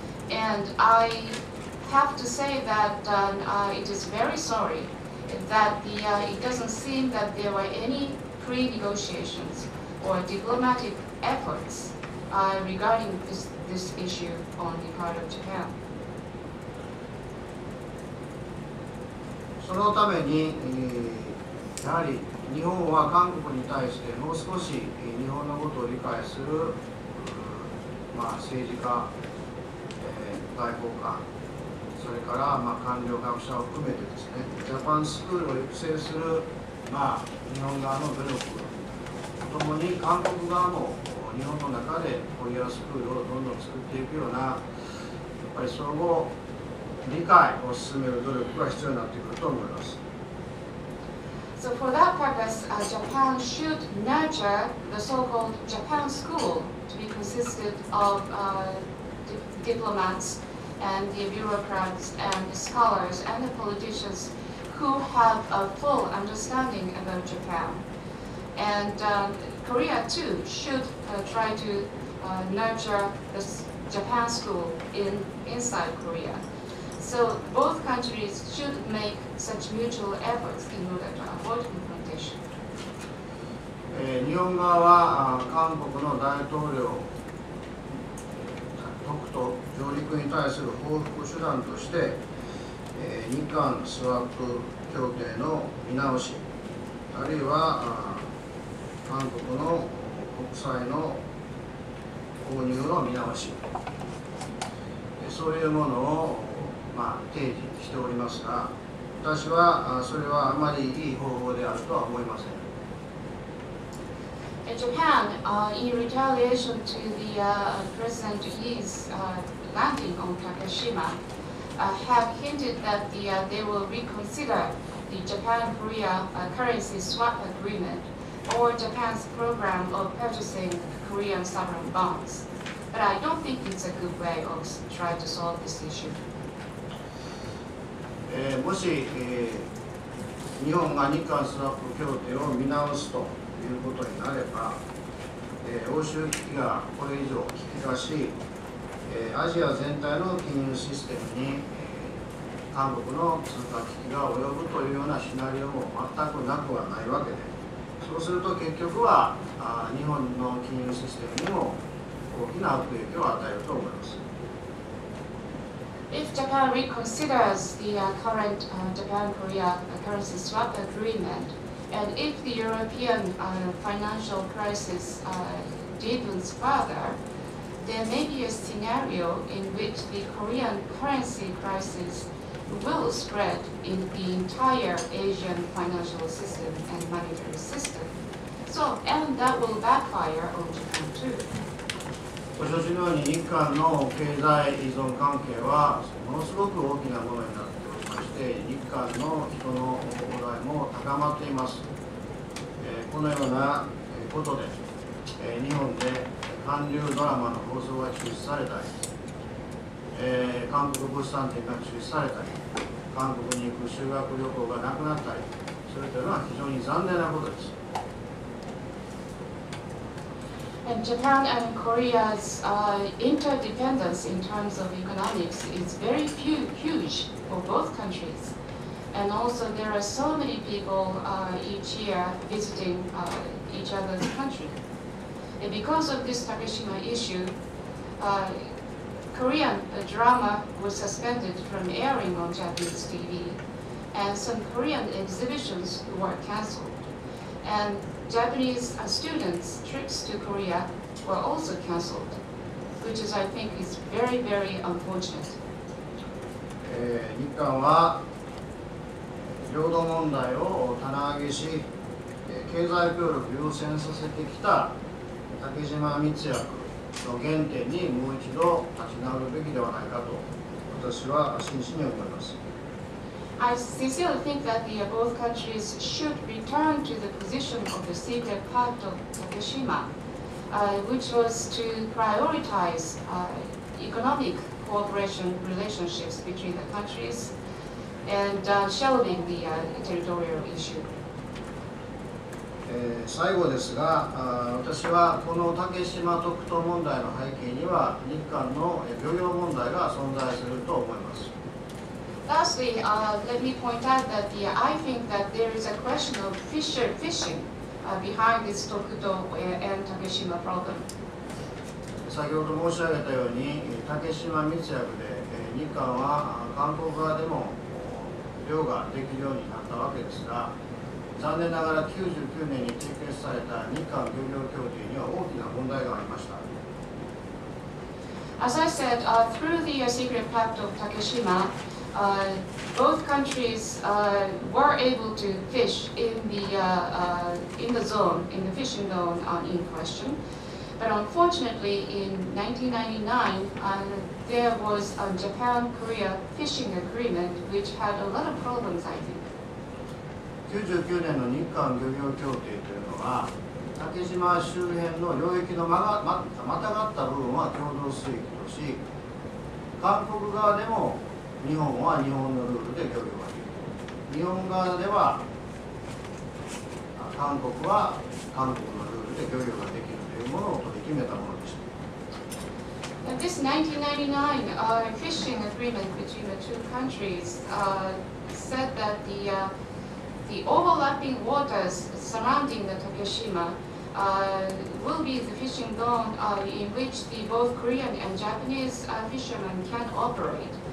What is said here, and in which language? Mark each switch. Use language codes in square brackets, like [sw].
[en] And I have to say that it is very sorry that it doesn't seem that there were any pre-negotiations or diplomatic efforts regarding this issue on the part of Japan. [ja] そのために、やはり日本は韓国に対してもう少し日本のことを理解する、政治家、外交官、それから官僚学者を含めてですね、ジャパンスクールを育成する、日本側の努力とともに韓国側も日本の中でコリアスクールをどんどん作っていくような、やっぱり相互理解を進める努力が必要になってくると思います。 [en] So for that purpose, Japan should nurture the so-called Japan School to be consisted of diplomats and the bureaucrats and the scholars and the politicians who have a full understanding about Japan. And Korea too should try to nurture the Japan School inside Korea. So both countries should make such mutual efforts in order to avoid confrontation. [ja] 日本側は韓国の大統領特と上陸に対する報復手段として日韓スワップ協定の見直し、あるいは韓国の国債の購入の見直し、そういうものを提示しておりますが、私はそれはあまりいい方法であるとは思いません。 [en] Japan, in retaliation to the President Yi's landing on Takeshima, have hinted that they will reconsider the Japan-Korea currency swap agreement or Japan's program of purchasing Korean sovereign bonds. But I don't think it's a good way of trying to solve this issue. [ja] もし、日本が日韓スワップ協定を見直すということになれば、欧州危機がこれ以上危機化し、アジア全体の金融システムに、韓国の通貨危機が及ぶというようなシナリオも全くなくはないわけで、そうすると結局は日本の金融システムにも大きな悪影響を与えると思います。 [en] If Japan reconsiders the current Japan-Korea currency swap agreement, and if the European financial crisis deepens further, there may be a scenario in which the Korean currency crisis will spread in the entire Asian financial system and monetary system. So, and that will backfire on Japan too. [ja] ご承知のように日韓の経済依存関係はものすごく大きなものになっておりまして、日韓の人の往来も高まっています。このようなことで日本で韓流ドラマの放送が中止されたり、韓国物産展が中止されたり、韓国に行く修学旅行がなくなったり、それというのは非常に残念なことです。 [en] And Japan and Korea's interdependence in terms of economics is very huge for both countries. And also there are so many people each year visiting each other's country. And because of this Takeshima issue, Korean drama was suspended from airing on Japanese TV, and some Korean exhibitions were cancelled. And Japanese students' trips to Korea were also cancelled, which is, I think, is very, very unfortunate. [ja] 日韓は領土問題を棚上げし、経済協力を優先させてきた竹島密約の原点にもう一度立ち直るべきではないかと私は真摯に思います。 [en] I sincerely think that both countries should return to the position of the secret pact of Takeshima, which was to prioritize economic cooperation relationships between the countries and shelving the territorial issue. [ja] 最後ですが、私はこの竹島特島問題の背景には日韓の漁業問題が存在すると思います。 [en] Lastly, let me point out that I think that there is a question of fishing behind this Tokuto and Takeshima problem. [ja] 先ほど申し上げたように、竹島密約で日韓は韓国側でも漁ができるようになったわけですが、残念ながら99年に締結された日韓漁業協定には大きな問題がありました。 [en] As I said, through the secret pact of Takeshima, both countries were able to fish in the zone, in the fishing zone in question. But unfortunately, in 1999, there was a Japan-Korea fishing agreement which had a lot of problems, I think. [ja] 99年の日韓漁業協定というのは、竹島周辺の領域のまたがった部分は共同水域とし、韓国側でも日本は日本のルールで漁業ができる。日本側では韓国は韓国のルールで漁業ができるというものを取り決めたものでした。 [en] And this 1999 fishing agreement between the two countries said that the overlapping waters surrounding the Takeshima will be the fishing zone in which both Korean and Japanese fishermen can operate.